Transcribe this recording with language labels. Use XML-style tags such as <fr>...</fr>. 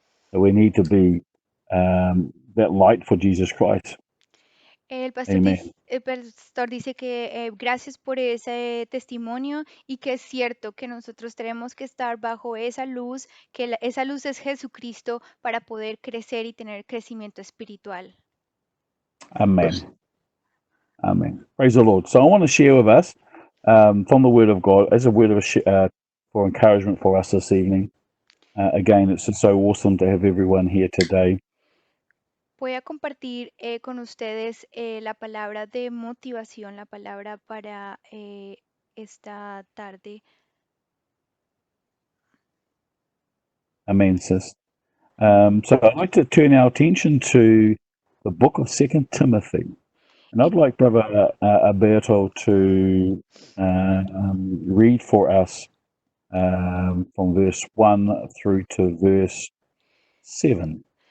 <en>So we need to be that light for Jesus Christ.</en> <es>El pastor dice que gracias por ese testimonio y que es cierto que nosotros tenemos que estar bajo esa luz, que esa luz es Jesucristo para poder crecer y tener crecimiento espiritual.</es> <en>Amen. Amen. Praise the Lord. So I want to share with us from the Word of God as a word of for encouragement for us this evening. Again, it's just so awesome to have everyone here today.</en> <es>Voy a compartir con ustedes la palabra de motivación, la palabra para esta tarde.</es> <en>Amen, sis. So I'd like to turn our attention to the book of 2 Timothy. And I'd like Brother Alberto to read for us from verse 1 through to verse 7.</en>